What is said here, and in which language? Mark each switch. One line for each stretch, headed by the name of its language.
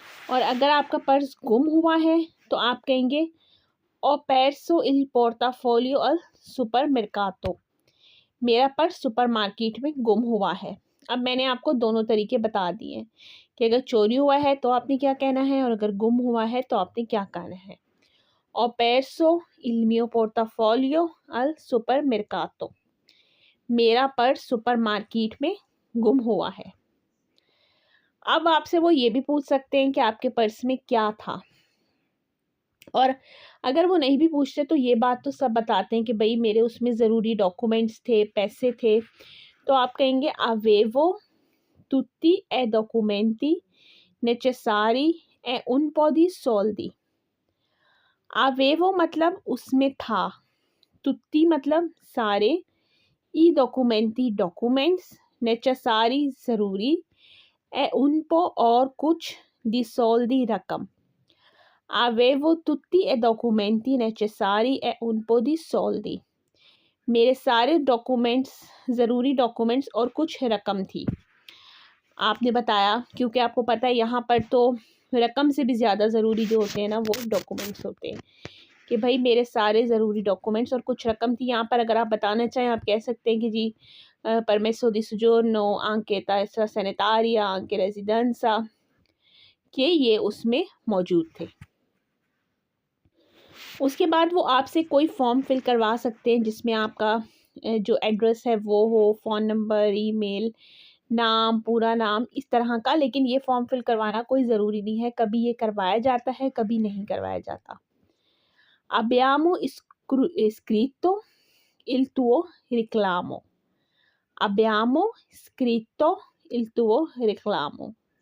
Hindi: और अगर आपका पर्स गुम हुआ है तो आप कहेंगे
Italian: ओ perso il portafoglio al supermercato।
Hindi: मेरा पर्स सुपरमार्केट में गुम हुआ है। अब मैंने आपको दोनों तरीके बता दिए कि अगर चोरी हुआ है तो आपने क्या कहना है और अगर गुम हुआ है तो आपने क्या कहना है।
Italian: ओ perso il mio portafoglio al supermercato।
Hindi: मेरा पर्स सुपरमार्केट में गुम हुआ है। अब आपसे वो ये भी पूछ सकते हैं कि आपके पर्स में क्या था, और अगर वो नहीं भी पूछते तो ये बात तो सब बताते हैं कि भाई मेरे उसमें ज़रूरी डॉक्यूमेंट्स थे, पैसे थे। तो आप कहेंगे
Italian: avevo tutti e documenti necessari e un po' di soldi।
Hindi: avevo मतलब उसमें था, tutti मतलब सारे, ई documenti डॉक्यूमेंट्स, necessari ज़रूरी,
Italian: e un po'
Hindi: और कुछ,
Italian: di soldi
Hindi: रकम।
Italian: avevo tutti e documenti necessari e un po' di soldi।
Hindi: मेरे सारे डॉक्यूमेंट्स, ज़रूरी डॉक्यूमेंट्स और कुछ रकम थी। आपने बताया, क्योंकि आपको पता है यहाँ पर तो रकम से भी ज़्यादा ज़रूरी जो होते हैं ना वो डॉक्यूमेंट्स होते हैं, कि भाई मेरे सारे ज़रूरी डॉक्यूमेंट्स और कुछ रकम थी। यहाँ पर अगर आप बताना चाहें आप कह सकते हैं कि जी
Italian: परमेसो दी soggiorno anche tessera sanitaria anche residenza,
Hindi: कि ये उसमें मौजूद थे। उसके बाद वो आपसे कोई फॉर्म फिल करवा सकते हैं जिसमें आपका जो एड्रेस है वो हो, फ़ोन नंबर, ईमेल, नाम, पूरा नाम, इस तरह का। लेकिन ये फॉर्म फिल करवाना कोई ज़रूरी नहीं है, कभी ये करवाया जाता है, कभी नहीं करवाया जाता।
Italian: Abbiamo scritto il tuo reclamo। Abbiamo scritto il tuo reclamo।